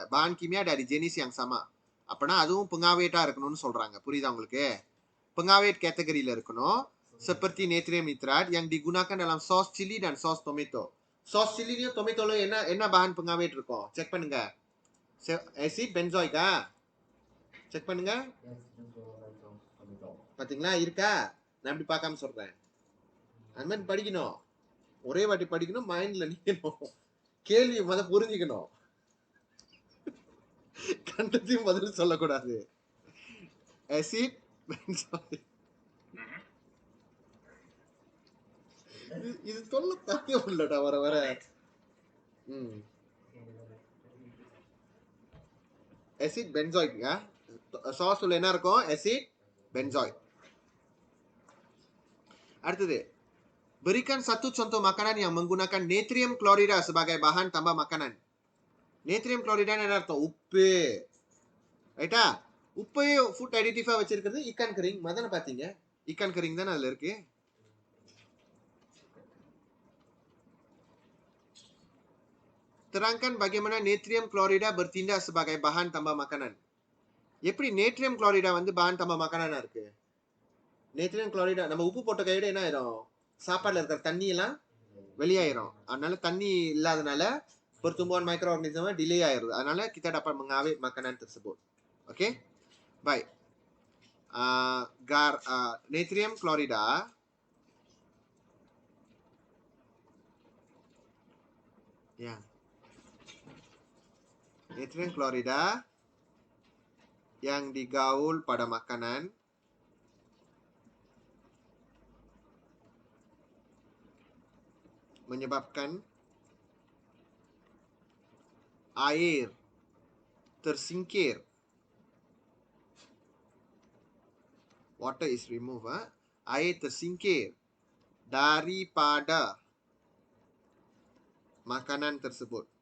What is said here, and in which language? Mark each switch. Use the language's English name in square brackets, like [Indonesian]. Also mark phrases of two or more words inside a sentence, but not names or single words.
[Malay] bahan kimia dari jenis yang sama. [Tamil] அப்பனா அதுவும் pengawetா இருக்கணும்னு சொல்றாங்க. புரியுதா உங்களுக்கு? [Malay] Pengawet kategoriல [Tamil] இருக்கணும். [Malay] Seperti natrium nitrat yang digunakan dalam sos chili dan sos tomato. [Tamil] Sos chiliலயும் tomato-லயும் என்ன [Malay] bahan pengawet [Tamil] இருக்கும்? செக் பண்ணுங்க. [Malay] acid benzoic [Tamil] செக் பண்ணுங்க. பாத்தீங்களா இருக்கா? நான் இப்படி பார்க்காம சொல்றேன். அந்த மாதிரி படிக்கணும். ஒரே வாட்டி படிக்கணும், மைண்ட்ல நிக்கணும். கேள்வி முத புரிஞ்சுக்கணும். கண்டத்தையும் பதில் சொல்லக்கூடாது. [Malay] acid benzoic. [Tamil] இது சொல்ல தப்பே இல்லடா வர வர. [Malay] acid benzoic [Tamil] சாஸ்ல என்ன இருக்கும்? [Malay] acid benzoic. அடுத்தது, berikan satu contoh makanan yang menggunakan natrium klorida sebagai bahan tambah makanan. natrium klorida [Tamil] என்ன அர்த்தம்? உப்பு. ரைட்டா? உப்பையே [English] food additive [Tamil] வச்சிருக்கிறது [Malay] ikan kering. [Tamil] மதன பாத்தீங்க? [Malay] ikan kering [Tamil] தானே அதுல இருக்கு. Terangkan bagaimana natrium klorida bertindak sebagai bahan tambah makanan. எப்படி [Malay] natrium klorida [Tamil] வந்து [Malay] bahan tambah makanan [Tamil] இருக்கு? [Malay] natrium klorida [Tamil] நம்ம உப்பு போட்ட கையோட என்ன ஆயிடும்? சாப்பாடுல இருக்கிற தண்ணி எல்லாம் வெளியாயிரும். அதனால தண்ணி இல்லாதனால [Malay] pertumbuhan mikroorganisme delay [Tamil] ஆயிருது. [Malay] அதனால kita dapat mengawet makanan tersebut. Okey? Baik. Natrium klorida ya. Natrium klorida yang digaul pada makanan menyebabkan air tersingkir. [English] Water is removed. [Malay] Air tersingkir daripada makanan tersebut.